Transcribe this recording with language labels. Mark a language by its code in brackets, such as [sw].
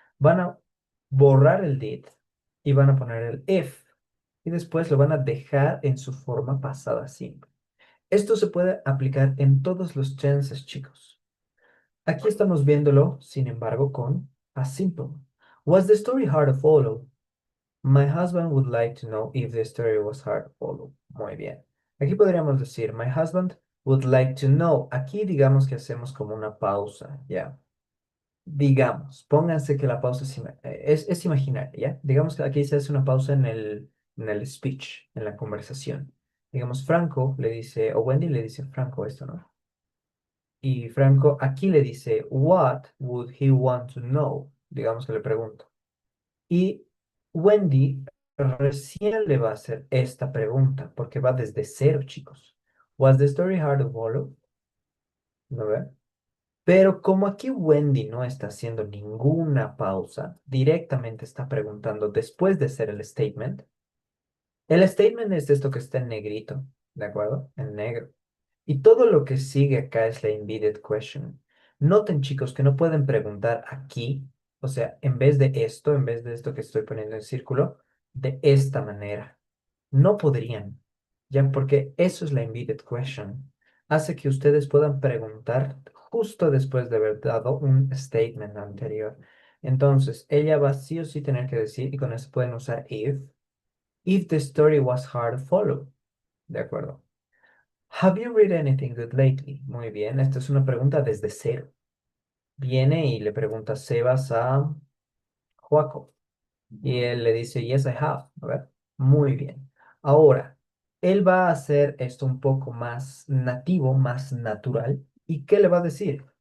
[es] Van a borrar el did y van a poner el if. Y después lo van a dejar en su forma pasada simple. Esto se puede aplicar en todos los tenses, chicos. Aquí estamos viéndolo, sin embargo, con a simple. [en] Was the story hard to follow? My husband would like to know if the story was hard to follow. [es] Muy bien. [en] Aquí podríamos decir, my husband would like to know. [es] Aquí digamos que hacemos como una pausa, ¿ya? Digamos, pónganse que la pausa es imaginaria, ¿ya? Digamos que aquí se hace una pausa en el speech, en la conversación. Digamos, Franco le dice, o Wendy le dice Franco esto, ¿no? Y Franco aquí le dice, [en] what would he want to know? [es] Digamos que le pregunto. Y Wendy recién le va a hacer esta pregunta, porque va desde cero, chicos. [en] Was the story hard to follow? [es] ¿No ve? Pero como aquí Wendy no está haciendo ninguna pausa, directamente está preguntando después de hacer el statement. El statement es esto que está en negrito, ¿de acuerdo? En negro. Y todo lo que sigue acá es la embedded question. Noten, chicos, que no pueden preguntar aquí, o sea, en vez de esto que estoy poniendo en círculo, de esta manera. No podrían, ya porque eso es la embedded question. Hace que ustedes puedan preguntar justo después de haber dado un statement anterior. Entonces, ella va sí o sí tener que decir, y con eso pueden usar [en] if the story was hard to follow. [es] ¿De acuerdo? [en] Have you read anything good lately? [es] Muy bien, esta es una pregunta desde cero. Viene y le pregunta Sebas a Joaco. Y él le dice, [en] yes, I have. [es] A ver, muy bien. Ahora, él va a hacer esto un poco más nativo, más natural. ¿Y qué le va a decir?